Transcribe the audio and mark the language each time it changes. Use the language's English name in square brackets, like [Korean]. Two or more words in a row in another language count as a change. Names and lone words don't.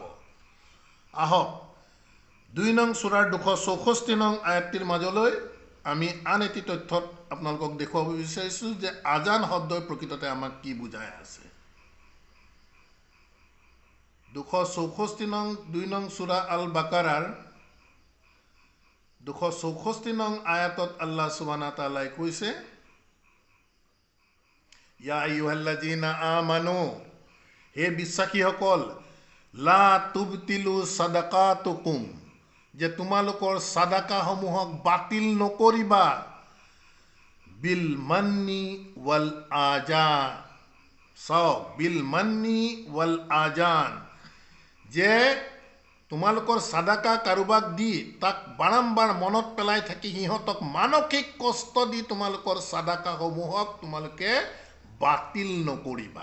[Assamese] আহক ২ নং সূৰাৰ ২৬৪ নং আয়াতটিৰ মাজলৈ আমি আন এটি তথ্যত আপোনালোকক দেখুৱাব বিচাৰিছোঁ যে আজান শব্দই প্ৰকৃততে আমাক কি বুজাই আছে। ২৬৪ নং ২ নং সূৰা আল বাকাৰাৰ ২৬৪ নং আয়াতত [Arabic] الله سبحانه تعالى [Assamese] কৈছে, [Arabic] يا أيها الذين آمنوا, [Assamese] হে বিশ্বাসীসকল, [Arabic] لا تبطلوا صدقاتكم, [Assamese] যে তোমালোকৰ সাদাকাসমূহক বাতিল নকৰিবা, [Arabic] بالمن والأذى. [Assamese] চাওক, [Arabic] بالمن والأذى, [Assamese] যে তোমালোকৰ সাদাকা কাৰোবাক দি তাক বাৰম্বাৰ মনত পেলাই থাকি সিহঁতক মানসিক কষ্ট দি তোমালোকৰ সাদাকাসমূহক তোমালোকে বাতিল নকৰিবা।